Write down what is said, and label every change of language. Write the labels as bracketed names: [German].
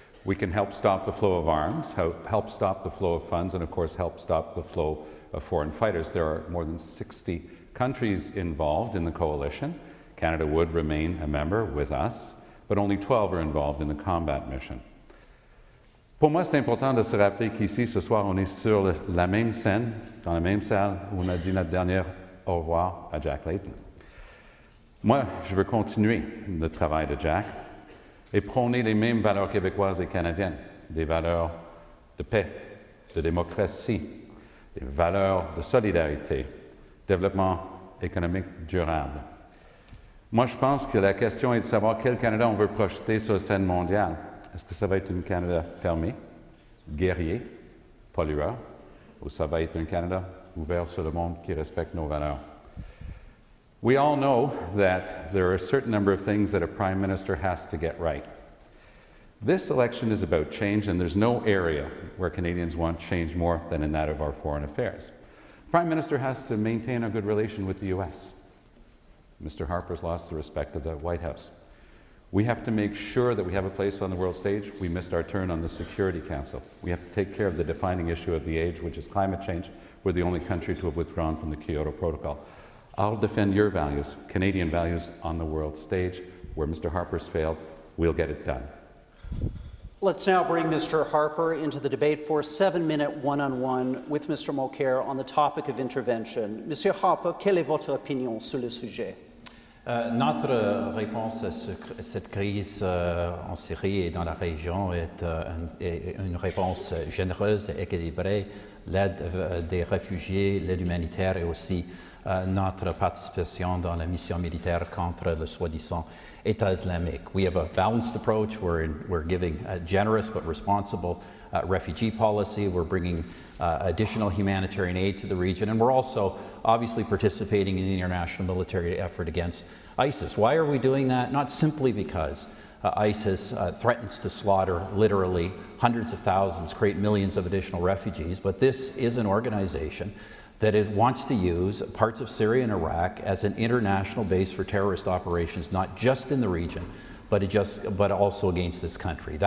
[English] We can help stop the flow of arms, help stop the flow of funds, and of course help stop the flow of foreign fighters. There are more than 60 countries involved in the coalition. Canada would remain a member with us, but only 12 are involved in the combat mission. [French] Pour moi, c'est important de se rappeler qu'ici, ce soir, on est sur la même scène, dans la même salle où on a dit notre dernier au revoir à Jack Layton. Moi, je veux continuer le travail de Jack et prôner les mêmes valeurs québécoises et canadiennes, des valeurs de paix, de démocratie, des valeurs de solidarité, développement économique durable. Moi, je pense que la question est de savoir quel Canada on veut projeter sur la scène mondiale. Est-ce que ça va être un Canada fermé, guerrier, pollueur, ou ça va être un Canada ouvert sur le monde qui respecte nos valeurs? [English] We all know that there are a certain number of things that a Prime Minister has to get right. This election is about change, and there's no area where Canadians want change more than in that of our foreign affairs. The Prime Minister has to maintain a good relation with the US. Mr. Harper's lost the respect of the White House. We have to make sure that we have a place on the world stage. We missed our turn on the Security Council. We have to take care of the defining issue of the age, which is climate change. We're the only country to have withdrawn from the Kyoto Protocol. I'll defend your values, Canadian values, on the world stage. Where Mr. Harper's failed, we'll get it done. Let's now bring Mr. Harper into the debate for a 7-minute one-on-one with Mr. Mulcair on the topic of intervention. [French] Monsieur Harper, quelle est votre opinion sur le sujet? Notre réponse à cette crise en Syrie et dans la région est une réponse généreuse et équilibrée, l'aide des réfugiés, l'aide humanitaire et aussi notre participation dans la mission militaire contre le soi-disant État islamique. [English] We have a balanced approach. We're giving a generous but responsible refugee policy. We're bringing additional humanitarian aid to the region, and we're also obviously participating in the international military effort against ISIS. Why are we doing that? Not simply because ISIS threatens to slaughter literally hundreds of thousands, create millions of additional refugees, but this is an organization that wants to use parts of Syria and Iraq as an international base for terrorist operations, not just in the region, but also against this country.